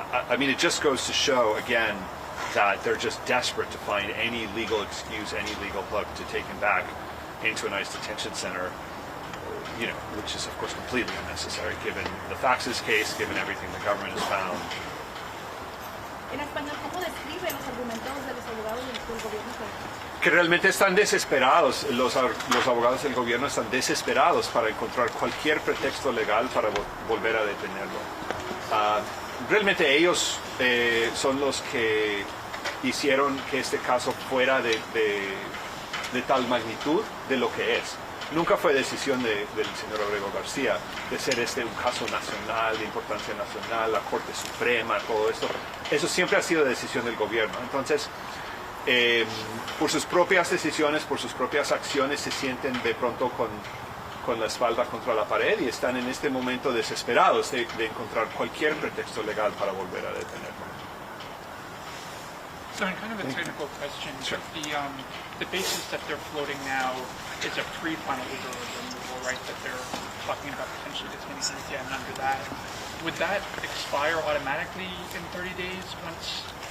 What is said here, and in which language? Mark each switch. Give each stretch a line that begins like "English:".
English: It just goes to show, again, that they're just desperate to find any legal excuse, any legal hook to take him back into a nice detention center, which is, of course, completely unnecessary, given the facts of this case, given everything the government has found.
Spanish: En español, ¿cómo describe los argumentos de los abogados del gobierno? Que realmente están desesperados, los abogados del gobierno están desesperados para encontrar cualquier pretexto legal para volver a detenerlo. Realmente ellos son los que hicieron que este caso fuera de tal magnitud de lo que es. Nunca fue decisión del señor Abrego García de ser un caso nacional, de importancia nacional, la Corte Suprema, todo esto. Eso siempre ha sido decisión del gobierno. Entonces, por sus propias decisiones, por sus propias acciones, se sienten de pronto con la espalda contra la pared y están en este momento desesperados de encontrar cualquier pretexto legal para volver a detenerlo.
English: So in kind of a technical question, the basis that they're floating now is a pre-final order of removal, right? That they're talking about potentially detaining him again under that. Would that expire automatically in 30 days once?